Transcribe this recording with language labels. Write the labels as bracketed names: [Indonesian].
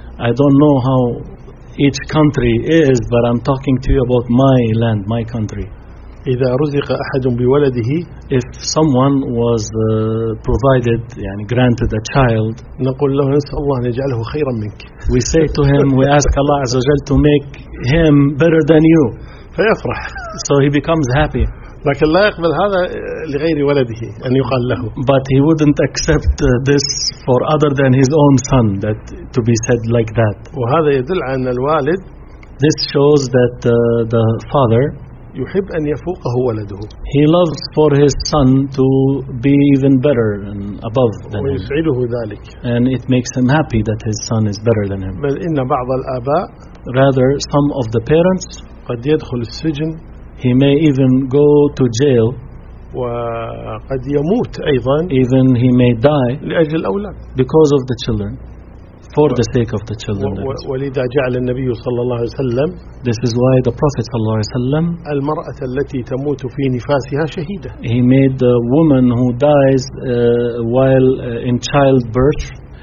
[English] I don't know how each country is but I'm talking to you about my land, my country. [Arabic] إذا رزق أحد بولده [English] if someone was provided يعني granted a child [Arabic] نقول له نسأل الله أن يجعله خيرا منك [English] we say to him we ask Allah [Arabic] عز وجل [English] to make him better than you [Arabic] فيفرح [English] so he becomes happy [Arabic] لكن لا يقبل هذا لغير ولده أن يقال له [English] but he wouldn't accept this for other than his own son that to be said like that [Arabic] وهذا يدل عن الوالد [English] this shows that the father [Arabic] يحب أن يفوقه ولده. [English] He loves for his son to be even better and above than him. [Arabic] ويسعده ذلك. [English] And it makes him happy that his son is better than him. [Arabic] بل إن بعض الآباء [English] rather some of the parents [Arabic] قد يدخل السجن. [English] He may even go to jail. [Arabic] وقد يموت أيضا. [English] Even he may die [Arabic] لأجل الأولاد. [English] Because of the children. For the sake of the children. [Arabic] ولذا جعل النبي صلى الله عليه وسلم. [English] This is why the Prophet [Arabic] صلى الله عليه وسلم. المرأة التي تموت في نفاسها شهيدة. [English] He made the woman who dies while in childbirth.